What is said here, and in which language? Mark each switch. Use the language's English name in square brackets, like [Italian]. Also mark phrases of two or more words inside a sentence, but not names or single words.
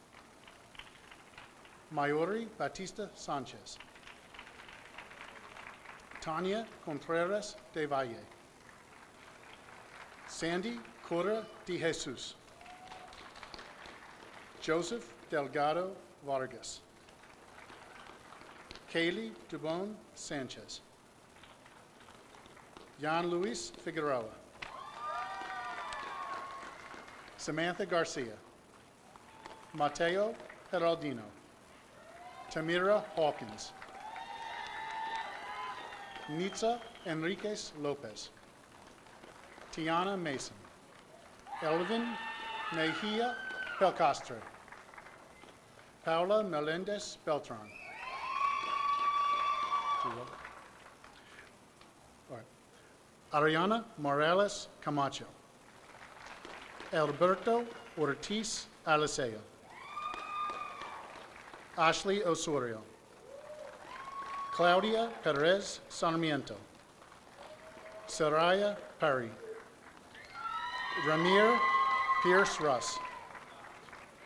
[English] Mayori Batista Sanchez. Tania Contreras de Valle. Sandy Cora de Jesus. Joseph Delgado Vargas. Kaylee Dubon Sanchez. Jan Luis Figueroa. Samantha Garcia. Mateo Heraldino. Tamira Hawkins. Nitza Enriquez Lopez. Tiana Mason. Elvin Mejia Pelcastre. Paula Melendez Beltran. All right. Ariana Morales Camacho. Alberto Ortiz Alicea. Ashley Osorio. Claudia Perez Sarmiento. Saraya Perry. Ramir Pierce Russ.